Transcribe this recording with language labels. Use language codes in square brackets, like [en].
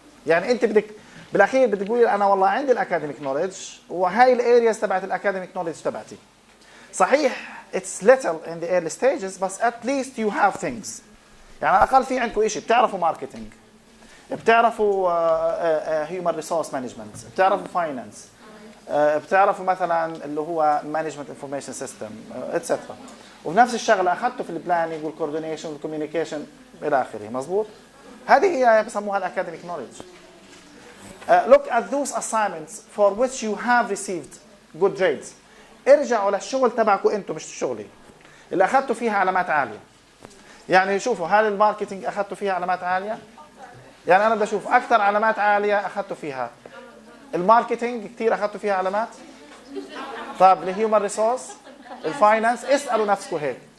[ar] يعني انت بدك بالاخير بدك تقولي انا والله عندي الاكاديميك نوليدج وهاي الارياز تبعت الاكاديميك نوليدج تبعتي. صحيح [en] it's little in the early stages but at least you have things. [ar] يعني على الاقل في عندكم شيء، بتعرفوا ماركتينج، بتعرفوا هيومن ريسورس مانجمنت، بتعرفوا فاينانس، بتعرفوا مثلا اللي هو مانجمنت انفورميشن سيستم اتسترا. ونفس الشغله اخذته في البلاننج والكوردينيشن والكوميونيكيشن الى اخره. مظبوط؟ هذه هي بسموها الاكاديميك نوليدج. [en] Look at those assignments for which you have received good grades. [ar] ارجعوا للشغل تبعكم انتم مش شغلي اللي اخذتوا فيها علامات عاليه. يعني شوفوا هل الماركتينج اخذتوا فيها علامات عاليه؟ يعني انا بدي اشوف اكثر علامات عاليه اخذتوا فيها الماركتينج، كثير اخذتوا فيها علامات. طيب الهيومن ريسورس، الفاينانس، اسالوا نفسكم هيك.